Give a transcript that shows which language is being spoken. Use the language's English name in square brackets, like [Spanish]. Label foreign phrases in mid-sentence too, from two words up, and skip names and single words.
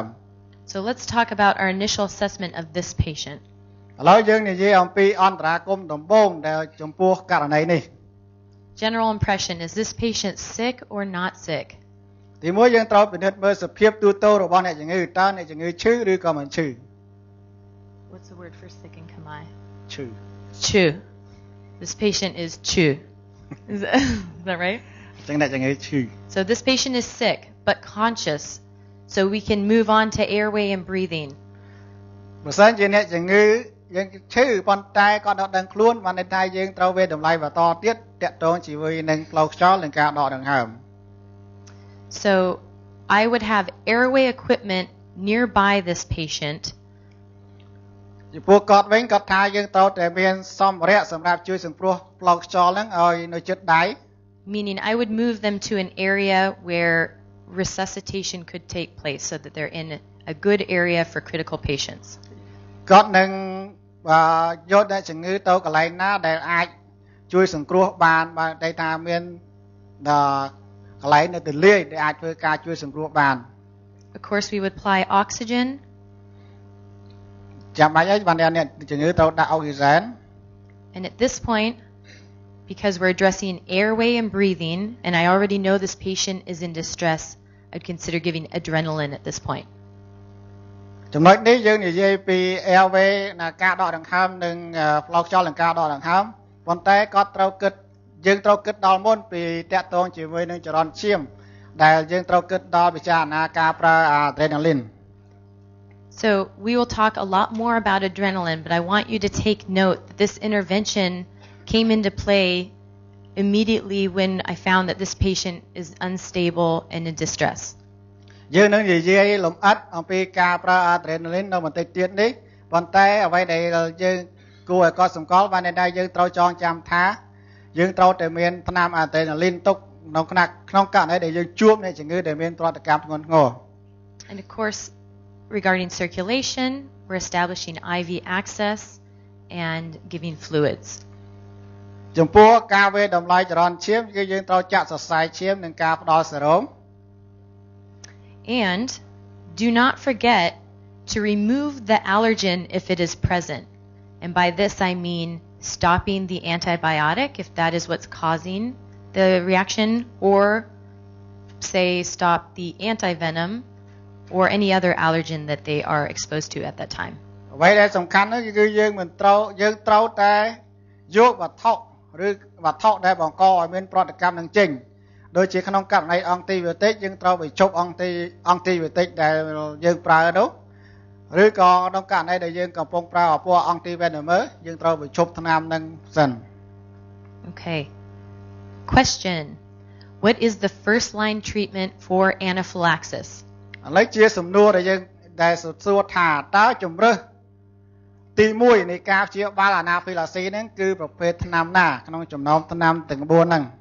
[English] So let's talk about our initial assessment of this patient. [Khmer] ឥឡូវយើងនិយាយអំពីអន្តរាគមន៍ដំបូងដែលចំពោះករណីនេះ [English] General impression, is this patient sick or not sick? [Khmer] ទីមួយយើងត្រូវពិនិត្យមើលសភាពទូទៅរបស់អ្នកជំងឺតើអ្នកជំងឺឈឺឬក៏មិនឈឺ [English] What's the word for sick in Khmer? [Khmer] ឈឺ [English] Chu. This patient is chu. Is that right? [Khmer] អញ្ចឹងអ្នកជំងឺឈឺ [English] So this patient is sick but conscious. So we can move on to airway and breathing. [Khmer] បើសិនជាអ្នកជំងឺយើងឈឺប៉ុន្តែក៏ដកដឹងខ្លួនបានន័យថាយើងត្រូវវាតម្លៃបន្តទៀតតាក់ទងជាមួយនឹងផ្លូវខ្យល់និងការដកដង្ហើម [English] So I would have airway equipment nearby this patient. [Khmer] ចំពោះគាត់វិញគាត់ថាយើងត្រូវតែមានសម្ភារៈសម្រាប់ជួយសង្គ្រោះផ្លូវខ្យល់ហ្នឹងឲ្យនៅជិតដៃ [English] Meaning I would move them to an area where resuscitation could take place so that they're in a good area for critical patients. [Khmer] គាត់នឹងយកអ្នកជំងឺទៅកន្លែងណាដែលអាចជួយសង្គ្រោះបានតែថាមានកន្លែងនៅទលាយដែលអាចធ្វើការជួយសង្គ្រោះបាន [English] Of course we would apply oxygen. [Khmer] ចាំបាច់ហើយបានអ្នកជំងឺត្រូវដាក់អុកស៊ីហ្សែន [English] And at this point, because we're addressing airway and breathing, and I already know this patient is in distress, I'd consider giving adrenaline at this point. [Khmer] ចំណុចនេះយើងនិយាយពី airway ណាការដកដង្ហើមនិងផ្លូវខ្យល់និងការដកដង្ហើមប៉ុន្តែគាត់ត្រូវគិតយើងត្រូវគិតដល់មុនពីតាក់ទងជាមួយនឹងចរន្តឈាមដែលយើងត្រូវគិតដល់ពិចារណាការប្រើ adrenaline. [English] So we will talk a lot more about adrenaline, but I want you to take note that this intervention came into play immediately when I found that this patient is unstable and in distress. [Khmer] យើងនឹងនិយាយលម្អិតអំពីការប្រើ adrenaline នៅបន្តិចទៀតនេះប៉ុន្តែអ្វីដែលយើងគួរឲ្យកត់សម្គាល់បានតែយើងត្រូវចងចាំថាយើងត្រូវតែមានថ្នាំ adrenaline ទុកក្នុងករណីដែលយើងជួបអ្នកជំងឺដែលមានប្រតិកម្មធ្ងន់ធ្ងរ [English] And of course, regarding circulation, we're establishing IV access and giving fluids. [Khmer] ចចំពោះការវេតម្លៃចរន្តឈាមគឺយើងត្រូវចាក់សរសៃឈាមនិងការផ្ដល់សេរ៉ូម [English] And do not forget to remove the allergen if it is present. And by this I mean stopping the antibiotic if that is what's causing the reaction, or say stop the antivenom or any other allergen that they are exposed to at that time. [Khmer] អ្វីដែលសំខាន់នោះគឺយើងត្រូវតែយកវត្ថុឬវត្ថុដែលបង្កឲ្យមានប្រតិកម្មនឹងចេញដូចជាក្នុងករណីអង់ទីប៊ីយោទិកយើងត្រូវបញ្ឈប់អង់ទីប៊ីយោទិកដែលយើងប្រើនោះឬក៏ក្នុងករណីដែលយើងកំពុងប្រើពណ៌អង់ទីវេណមឺយើងត្រូវបញ្ឈប់ថ្នាំនឹងសិន [English] Okay. Question. What is the first line treatment for anaphylaxis? [Khmer] ឥឡូវជាសំណួរដែលយើងដែលសួរថាតើជំរើសទី1នៃការព្យាបាលអាណាហ្វីឡាស៊ីហ្នឹងគឺប្រភេទថ្នាំណាក្នុងចំណោមថ្នាំទាំង4ហ្នឹង